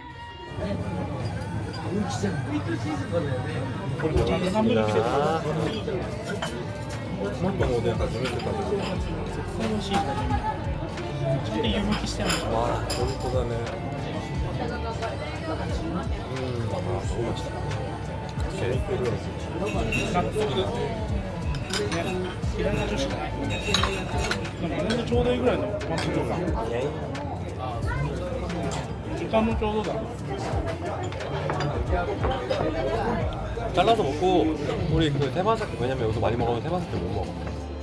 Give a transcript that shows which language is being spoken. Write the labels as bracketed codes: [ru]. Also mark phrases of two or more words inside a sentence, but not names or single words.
[ko] 와, 여기보다는 너무 맛있다. [ja] ちょうどいいぐらいの満腹感。時間もちょうどだ。 [ko] 잘라서 먹고 우리 그 테마사키 왜냐면 여기서 많이 먹으면 테마사키 못 먹어.